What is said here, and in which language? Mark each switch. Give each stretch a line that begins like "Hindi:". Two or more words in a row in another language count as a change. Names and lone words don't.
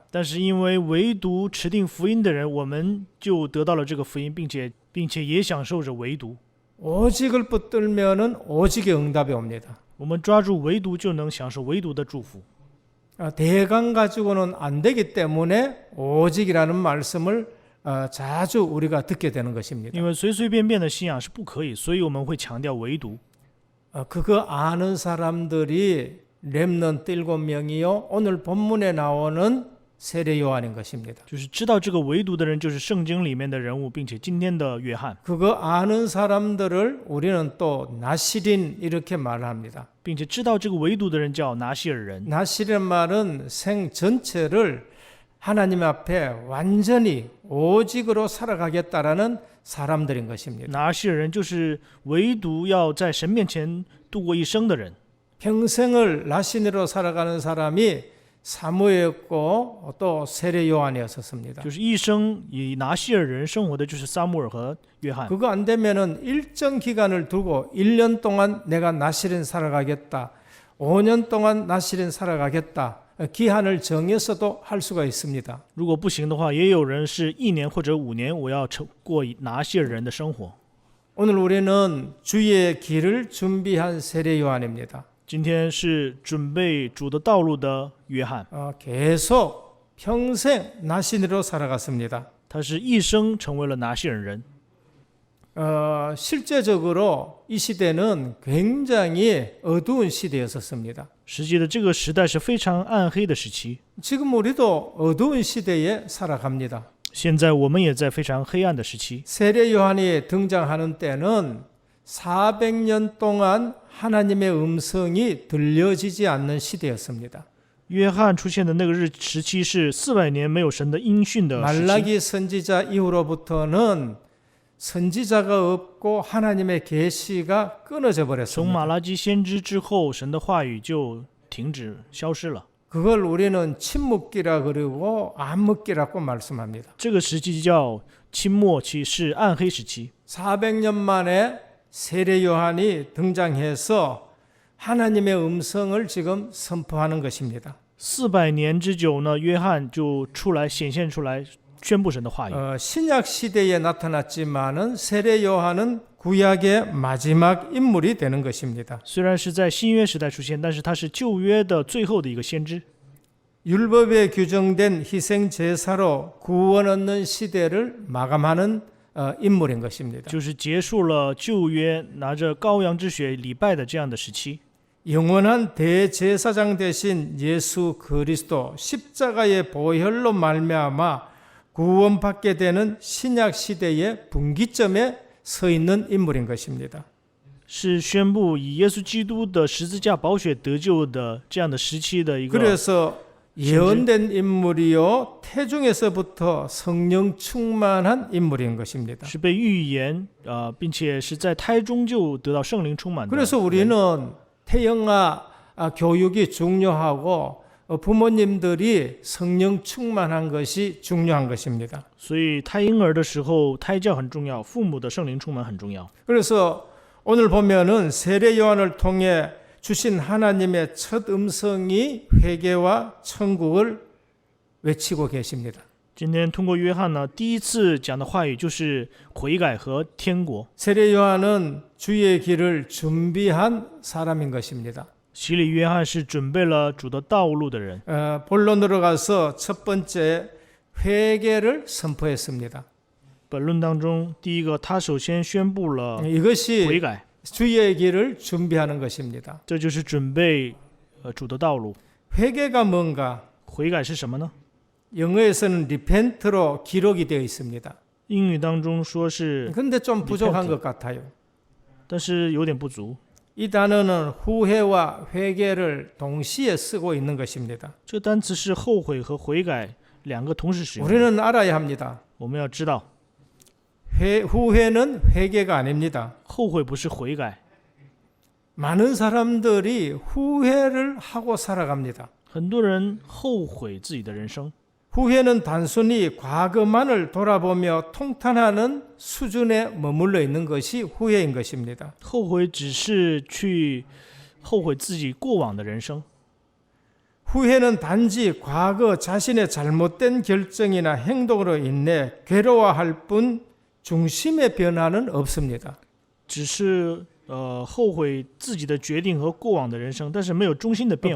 Chinese: 但是因为唯独持定福音的人，我们就得到了这个福音，并且也享受着唯独。
Korean: 오직을 붙들면은 오직의 응답이 옵니다.
Chinese: 我们抓住唯独，就能享受唯独的祝福。
Korean: 대강 가지고는 안 되기 때문에 오직이라는 말씀을 자주 우리가 듣게 되는 것입니다.
Chinese: 因为随随便便的信仰是不可以，所以我们会强调唯独。
Korean: 그거 아는 사람들이 렘넌트 7명이요. 오늘 본문에 나오는 세례 요한인 것입니다.
Chinese: 就是知道这个唯独的人，就是圣经里面的人物，并且今天的约翰，
Korean: 그거 아는 사람들을 우리는 또 나시린 이렇게 말합니다.
Chinese: 并且知道这个唯独的人叫拿西尔人。
Korean: 나시린 말은 생 전체를 하나님 앞에 완전히 오직으로 살아가겠다라는 사람들인 것입니다.
Chinese: 拿西尔人就是唯独要在神面前度过一生的人。
Korean: 평생을 나신으로 살아가는 사람이 사무엘이었고 또 세례 요한이었습니다.
Chinese: 就是一生以拿西尔人生活的就是撒母耳和约翰。
Korean: 그거 안 되면은 일정 기간을 두고 1년 동안 내가 나시린 살아가겠다. 5년 동안 나시린 살아가겠다. 기한을 정해서도 할 수가 있습니다.
Chinese: 如果不行的话，也有人是1年或者5年，我要过拿西尔人的生活。
Korean: 오늘 우리는 주의 길을 준비한 세례 요한입니다.
Chinese: 今天是准备主的道路的约翰，
Korean: 계속 평생 나신으로 살아갔습니다.
Chinese: 他是一生成为了拿西尔人。
Korean: 실제적으로 이 시대는 굉장히 어두운 시대였었습니다.
Chinese: 实际的这个时代是非常暗黑的时期，
Korean: 지금 우리도 어두운 시대에 살아갑니다.
Chinese: 现在我们也在非常黑暗的时期。
Korean: 세례 요한이 등장하는 때는 400년 동안 하나님의 음성이 들려지지 않는 시대였습니다.
Chinese: 约翰出现的那个时期是400年没有神的音讯的时期。
Korean: 말라기 선지자 이후로부터는 선지자가 없고 하나님의 계시가 끊어져
Chinese: 从
Korean: 버렸습니다.
Chinese: 马拉基先知之后，神的话语就停止消失了。
Korean: 그걸 우리는 침묵기라 그러고 암흑기라고 말씀합니다.
Chinese: 这个时期叫清末期，是暗黑时期。
Korean: 400년 만에 세례 요한이 등장해서 하나님의 음성을 지금 선포하는 것입니다.
Chinese: 400 年之久呢，约翰就显现出来，宣布神的话语。
Korean: 신약 시대에 나타났지만은 세례 요한은 구약의 마지막 인물이 되는 것입니다.
Chinese: 虽然是在新约时代出现，但是他是旧约的最后的一个先知。
Korean: 율법에 규정된 희생 제사로 구원 얻는 시대를 마감하는 인물인 것입니다.
Chinese: 就是结束了旧约拿着羔羊之血礼拜的这样的时期。
Korean: 영원한 대제사장 되신 예수 그리스도 십자가의 보혈로 말미암아 구원받게 되는 신약 시대의 분기점에 서 있는 인물인 것입니다.
Chinese: 是宣布以耶稣基督的十字架宝血得救的这样的时期的一个。
Korean: 그래서 예언된 인물이요 태중에서부터 성령 충만한 인물인 것입니다.
Chinese: 是被预言并且是在胎中就得到圣灵充满的。
Korean: 그래서 우리는 태영아 교육이 중요하고 부모님들이 성령 충만한 것이 중요한 것입니다.
Chinese: 所以胎婴儿的时候，胎教很重要，父母的圣灵充满很重要。
Korean: 그래서 오늘 보면은 세례 요한을 통해 주신 하나님의 첫 음성이 회개와 천국을 외치고 계십니다.
Chinese: 今天通过约翰呢，第一次讲的话语就是悔改和天国。
Korean: 세례 요한은 주의 길을 준비한 사람인 것입니다.
Chinese: 洗礼约翰是准备了主的道路的人。
Korean: 본론으로 가서 첫 번째 회개를 선포했습니다.
Chinese: 本论当中，第一个他首先宣布了悔
Korean: 이것이
Chinese: 改，
Korean: 주의 길을 준비하는 것입니다.
Chinese: 这就是准备主的道路。
Korean: 회개가 뭔가?
Chinese: 悔改是什么呢？
Korean: 영어에서는 repent로 기록이 되어 있습니다.
Chinese: 英语当中说是，
Korean: 근데 좀 부족한 것 같아요.
Chinese: 但是有点不足。
Korean: 이 단어는 후회와 회개를 동시에 쓰고 있는 것입니다.
Chinese: 这个单词是后悔和悔改两个同时使用。
Korean: 우리는 알아야 합니다.
Chinese: 我们要知道，
Korean: 후회는 회개가 아닙니다.
Chinese: 后悔不是悔改。
Korean: 많은 사람들이 후회를 하고 살아갑니다.
Chinese: 很多人后悔自己的人生。
Korean: 후회는 단순히 과거만을 돌아보며 통탄하는 수준에 머물러 있는 것이 후회인 것입니다.
Chinese: 后悔只是去后悔自己过往的人生。
Korean: 후회는 단지 과거 자신의 잘못된 결정이나 행동으로 인해 괴로워할 뿐 중심의 변화는 없습니다.
Chinese: 只是后悔自己的决定和过往的人生，但是没有中心的变化。